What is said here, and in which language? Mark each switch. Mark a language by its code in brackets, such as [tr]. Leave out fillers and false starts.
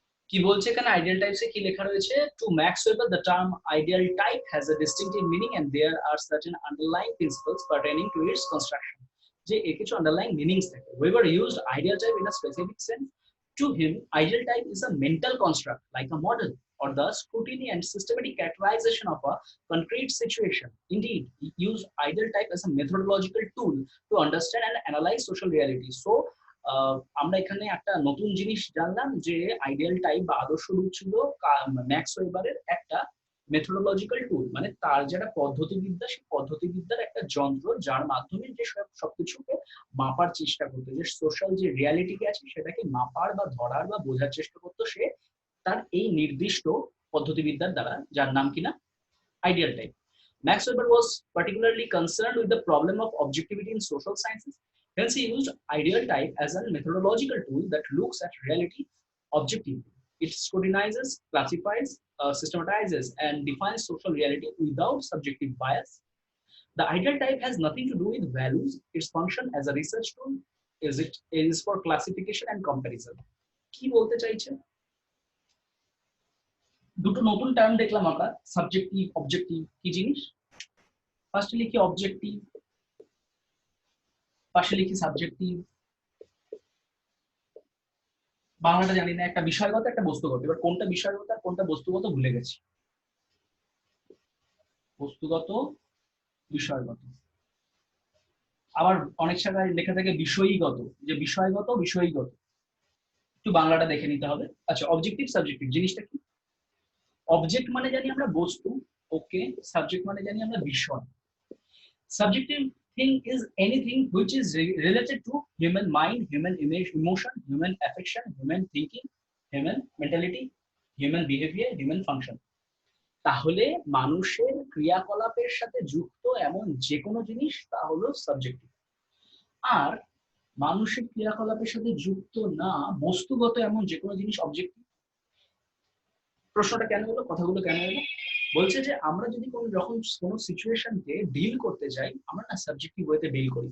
[bn] কি বলছে এখানে আইডিয়াল টাইপসে কি লেখা রয়েছে? [en] To Max Weber the term ideal type has a distinctive meaning and there are certain underlying principles pertaining to its construction. [bn] যে এর কিছু আন্ডারলাইং মিনিংস থাকে। [en] Weber used ideal type in a specific sense. To him, ideal type is a mental construct, like a model, or the scrutiny and systematic characterization of a concrete situation. Indeed, he used ideal type as a methodological tool to understand and analyze social reality. So, [bn] আমরা এখানে একটা নতুন জিনিস জানলাম যে ideal type বা আদর্শ রূপ ছিল ম্যাক্স ওয়েবারের একটা মেথোডোলজিক্যাল টুল, মানে তার যেটা পদ্ধতিবিদ্যা, সেই পদ্ধতিবিদ্যার একটা যন্ত্র, যার মাধ্যমে যে সবকিছুকে মাপার চেষ্টা করতো, যে সোশ্যাল যে রিয়ালিটি আছে সেটাকে মাপার বা ধরার বা বোঝার চেষ্টা করতো সে তার এই নির্দিষ্ট পদ্ধতিবিদ্যার দ্বারা, যার নাম কিনা ideal type. [en] Max Weber was particularly concerned with the problem of objectivity in social sciences. Hence, he used ideal type as a methodological tool that looks at reality objectively. It scrutinizes, classifies, systematizes, and defines social reality without subjective bias. The ideal type has nothing to do with values. Its function as a research tool is for classification and comparison. [bn] কি বলতে চাইছে? দুটো নতুন term দেখলাম আমরা, subjective, objective. কি জিনিস? ফার্স্টে লিখি অবজেক্টিভ, পাশে লিখি সাবজেক্টিভ। বাংলাটা জানি না, একটা বিষয়গত একটা বস্তুগত। এবার কোনটা বিষয়গত আর কোনটা বস্তুগত ভুলে গেছি। বস্তুগত, বিষয়গত। আবার অনেক জায়গায় লেখা থাকে বিষয়ীগত, যে বিষয়গত বিষয়ীগত। একটু বাংলাটা দেখে নিতে হবে। আচ্ছা, অবজেক্টিভ সাবজেক্টিভ জিনিসটা কি? অবজেক্ট মানে জানি আমরা বস্তু, ওকে। সাবজেক্ট মানে জানি আমরা বিষয়। [en] Subjective thing is anything which is related to human mind, human image, emotion, human affection, human thinking, human mentality, human behavior, human function. [bn] তাহলে মানুষের ক্রিয়াকলাপের সাথে যুক্ত এমন যে কোনো জিনিস তা হলো সাবজেক্টিভ। আর মানুষের ক্রিয়াকলাপের সাথে যুক্ত না বস্তুগত এমন যে কোনো জিনিস অবজেক্টিভ। প্রশ্নটা কেন হলো, কথাগুলো কেন হলো? বলছে যে আমরা যদি যখন কোনো সিচুয়েশনকে ডিল করতে যাই, আমরা না সাবজেক্টিভ ওয়েতে ডিল করি।